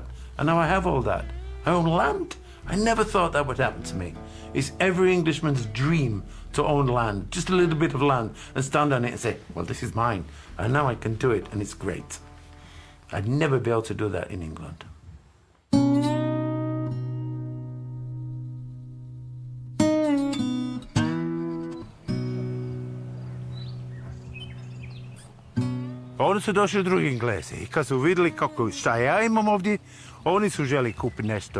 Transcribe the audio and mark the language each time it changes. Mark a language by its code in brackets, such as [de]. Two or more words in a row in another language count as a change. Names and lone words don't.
[en] And now I have all that. I own land. I never thought that would happen to me. It's every Englishman's dream to own land, just a little bit of land, and stand on it and say, well, this is mine. And now I can do it, and it's great. I'd never be able to do that in England. [hr] Oni su došli drugi Englezi i kad su vidjeli šta ja imam ovdje, oni su želi kupiti nešto.